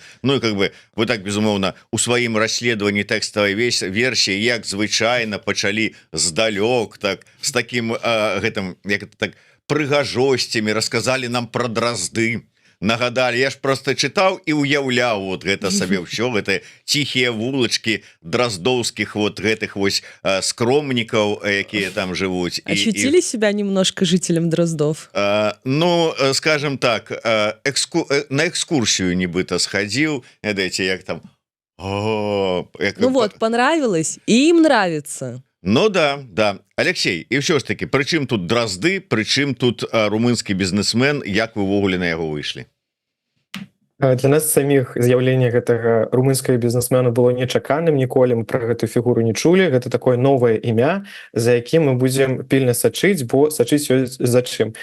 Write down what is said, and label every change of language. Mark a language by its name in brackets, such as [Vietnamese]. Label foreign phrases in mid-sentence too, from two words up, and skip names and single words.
[Belarusian] Ну і [Russian] как бы вы так [Belarusian] безумоўна у сваім расследаванні тэкставай версіі, як звычайна, пачалі здалёк, так з такім гэтым як так прыгажосцямі, расказалі нам пра дразды. Нагадали, я ж просто чытаў і уяўляў вот гэта сабе ўсё, гэта ціхія вулачкі драздоўскіх вот гэтых вось скромнікаў, якія там жывуць. [Russian] Ощутили себя немножко жителем Дроздов? [Belarusian] Ну, скажем так, на экскурсію нібыта схадзіў, ведаеце, як там... [Russian] Ну вот, понравилось, и им нравится. Ну да. [Belarusian] Алексей, і ўсё ж таки, прычым тут дразды, прычым тут румынскі бізнесмен, як вы ўвогуле на яго выйшлі? Для нас саміх з'яўленне гэтага румынскага бізнесмена было нечаканым, ніколі мы пра гэту фігуру не чулі. Гэта такое новае імя, за якім мы будзем пільна сачыць, бо сачыць ёсць за чым.